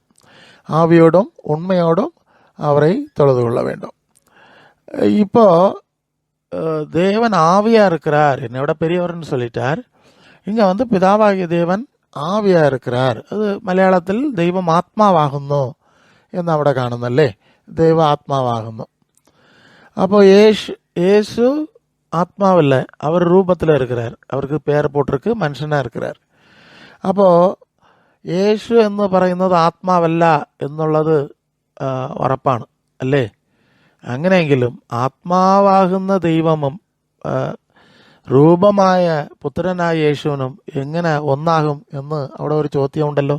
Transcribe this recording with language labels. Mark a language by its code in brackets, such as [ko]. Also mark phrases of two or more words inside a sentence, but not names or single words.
[ta] ஆவியோடும் உண்மையோடும் அவரை தொழுது கொள்ள வேண்டும். இப்போ தேவன் ஆவியாக இருக்கிறார், என்னோட பெரியவர்னு சொல்லிட்டார். இங்கே பிதாவாகிய தேவன் ஆவியாக இருக்கிறார். அது மலையாளத்தில் [ml] ദൈവം ആത്മാവാകുന്നു എന്നവിടെ കാണുന്നല്ലേ. ദൈവ ആത്മാവാകുന്നു. [ta] அப்போ இயேசு ஆத்மாவில் அவர் ரூபத்தில் இருக்கிறார். அவருக்கு பேர் போட்டிருக்கு, മനുഷ്യനാ இருக்கிறார். [ml] അപ്പോൾ യേശു എന്ന് പറയുന്നത് ആത്മാവല്ല എന്നുള്ളത് ഉറപ്പാണ് അല്ലേ? അങ്ങനെയെങ്കിലും ആത്മാവാകുന്ന ദൈവമും രൂപമായ പുത്രനായ യേശുവിനും എങ്ങനെ ഒന്നാകും എന്ന് അവിടെ ഒരു ചോദ്യമുണ്ടല്ലോ.